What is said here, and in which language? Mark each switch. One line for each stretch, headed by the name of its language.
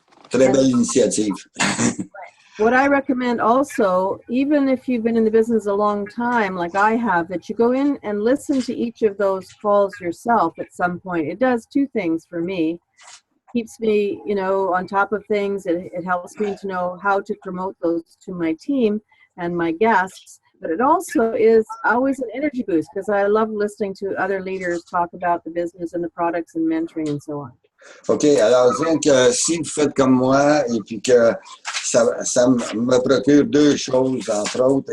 French: Très belle initiative.
English: What I recommend also, even if you've been in the business a long time, like I have, that you go in and listen to each of those calls yourself at some point. It does two things for me. Keeps me, you know, on top of things. It helps me to know how to promote those to my team and my guests. But it also is always an energy boost because I love listening to other leaders talk about the business and the products and mentoring and so on.
French: OK, alors donc, si vous faites comme moi et puis que ça me procure deux choses, entre autres.